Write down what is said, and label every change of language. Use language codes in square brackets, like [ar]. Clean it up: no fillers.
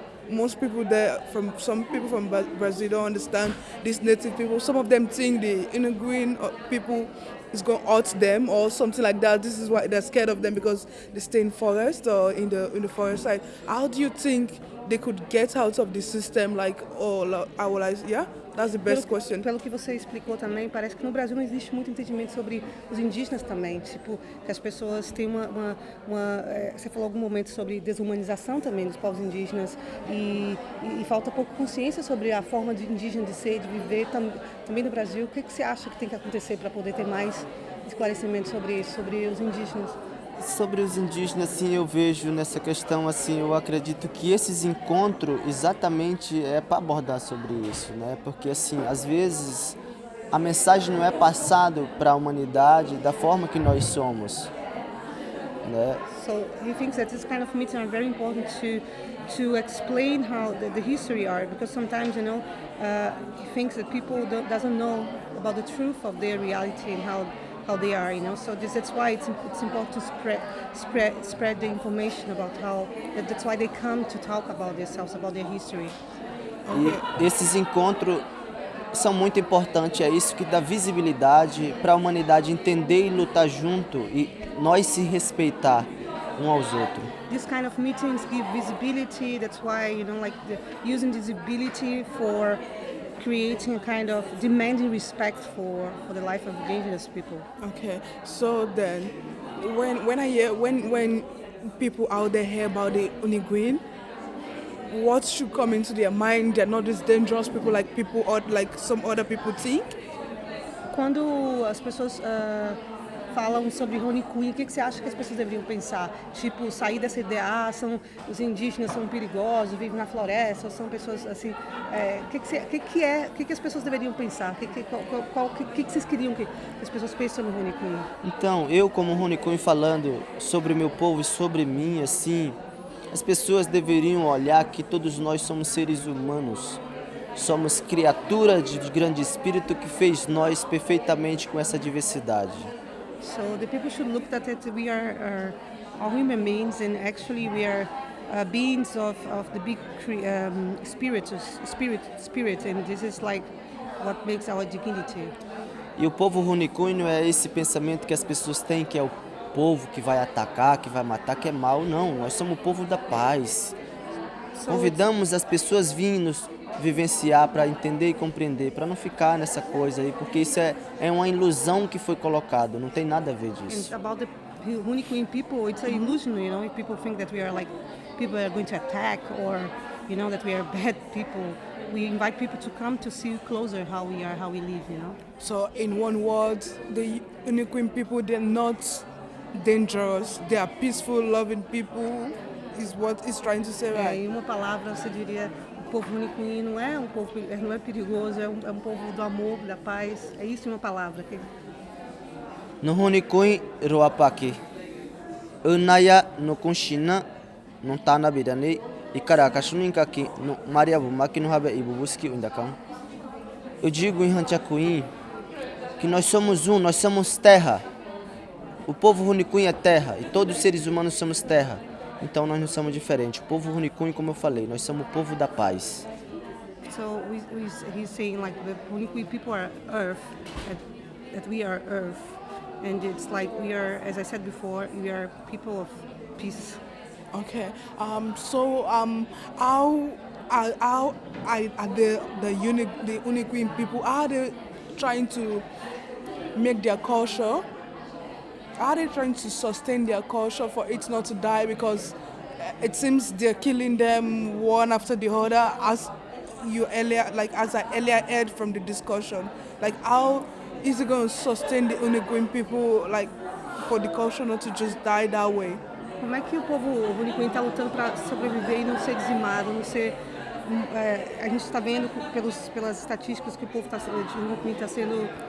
[en] Most people there, some people from Brazil don't understand these native people. Some of them think the Inuguin people is going to hurt them or something like that. This is why they're scared of them, because they stay in forest or in the forest side. How do you think they could get out of the system? Like, that's the best question. [pt] Pelo que você explicou também, parece que no Brasil não existe muito entendimento sobre os indígenas também. Tipo, que as pessoas têm você falou algum momento sobre desumanização também dos povos indígenas e falta pouco consciência sobre a forma de indígena de ser, de viver também no Brasil. O que você acha que tem que acontecer para poder ter mais esclarecimento sobre isso, sobre os indígenas? Sobre os indígenas, assim, eu vejo nessa questão, assim, eu acredito que esses encontros exatamente é para abordar sobre isso, né? Porque, assim, às vezes a mensagem não é passada para a humanidade da forma que nós somos, né? [en] So he thinks that this kind of meetings are very important to explain how the history are, because sometimes he thinks that people doesn't know about the truth of their reality and how they are, So that's why it's important to spread the information about that's why they come to talk about themselves, about their history. [pt] E esses encontros são muito importantes, é isso que dá visibilidade para a humanidade entender e lutar junto e nós se respeitar um aos outros. [en] This kind of meetings give visibility. That's why using visibility for creating a kind of demanding respect for the life of indigenous people. Okay, so then when people out there hear about the Uniguin, what should come into their mind? They're not these dangerous people like people or like some other people think. [pt] Quando as pessoas falam sobre Huni Kuin, o que você acha que as pessoas deveriam pensar? Tipo, sair dessa ideia, os indígenas são perigosos, vivem na floresta, ou são pessoas assim... O que as pessoas deveriam pensar? O que vocês queriam que as pessoas pensem no Huni Kuin? Então, eu como Huni Kuin falando sobre o meu povo e sobre mim, assim, as pessoas deveriam olhar que todos nós somos seres humanos. Somos criaturas de grande espírito que fez nós perfeitamente com essa diversidade. [en] So the people should look at it. We are all human beings, and actually we are beings of the big spirit, and this is like what makes our dignity. [pt] E o povo Huni Kuin não é esse pensamento que as pessoas têm, que é o povo que vai atacar, que vai matar, que é mal. Não, nós somos o povo da paz. Convidamos as pessoas nos vivenciar para entender e compreender, para não ficar nessa coisa aí, porque isso é uma ilusão que foi colocada, não tem nada a ver disso. [en] And about the Huni Kuin people, it's an illusion, If people think that we are like people are going to attack, or that we are bad people, we invite people to come to see closer how we are, how we live, So in one word, the Huni Kuin people, they're not dangerous, they are peaceful, loving people, is what he's trying to say, right? [pt] Em uma palavra, você diria, o povo Huni Kuin não é um povo, não é perigoso, é um povo do amor, da paz. É isso em uma palavra. [cbs] No Huni Kuin roapaki, unaya no kunshina, no tana bidani, e karakashuninka aqui no Maria Bumaki no Rabe Ibubuski Undakam. [pt] Eu digo em Ranchacuim que nós somos nós somos terra. O povo Huni Kuin é terra e todos os seres humanos somos terra. Então nós não somos diferentes. O povo Huni Kuin, como eu falei, nós somos o povo da paz. [en] So he's saying like the Huni Kuin people are earth, that we are Earth, and it's like we are, as I said before, we are people of peace. Okay. How are the Huni Kuin people? Are they trying to make their culture? Are they trying to sustain their culture for it not to die? Because it seems they're killing them one after the other, as I earlier heard from the discussion. Like, how is it going to sustain the Huni Kuin people? Like, for the culture not to just die that way? [pt] Como é que o povo Huni Kuin está lutando para sobreviver e não ser dizimado, não ser... a gente está vendo pelas estatísticas que o povo de Huni Kuin está sendo...